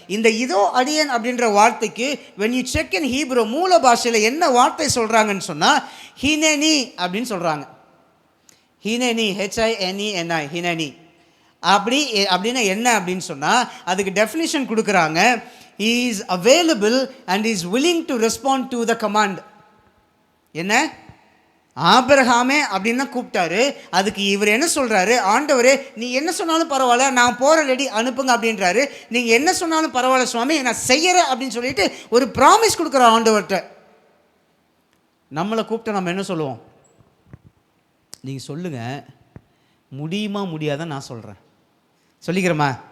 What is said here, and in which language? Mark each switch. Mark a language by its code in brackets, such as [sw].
[ta] இந்த இதோ அடியேன் அப்படின்ற வார்த்தைக்கு [en] when you check in Hebrew [ta] மூல பாஷையில் என்ன வார்த்தை சொல்றாங்கன்னு சொன்னா ஹினேனி அப்படின்னு சொல்றாங்க. ஹினேனி, HINENI, ஹினேனி. அப்படின்னா என்ன அப்படின்னு சொன்னா அதுக்கு டெஃபினிஷன் கொடுக்குறாங்க. [en] he is available and is willing to respond to the command. [ta] என்ன? ஆபிரகாமே அப்படின்னு தான் கூப்பிட்டாரு. அதுக்கு இவர் என்ன சொல்கிறாரு, ஆண்டவரே நீ என்ன சொன்னாலும் பரவாயில்ல, நான் போகிற ரெடி அனுப்புங்க அப்படின்றாரு. நீங்கள் என்ன சொன்னாலும் பரவாயில்ல சுவாமி, நான் செய்கிறேன் அப்படின்னு சொல்லிட்டு ஒரு ப்ராமிஸ் கொடுக்குற ஆண்டவர்கிட்ட. நம்மளை கூப்பிட்டா நம்ம என்ன சொல்லுவோம்? நீங்கள் சொல்லுங்கள், முடியுமா முடியாதான் நான் சொல்கிறேன், சொல்லிக்கிறேம்மா.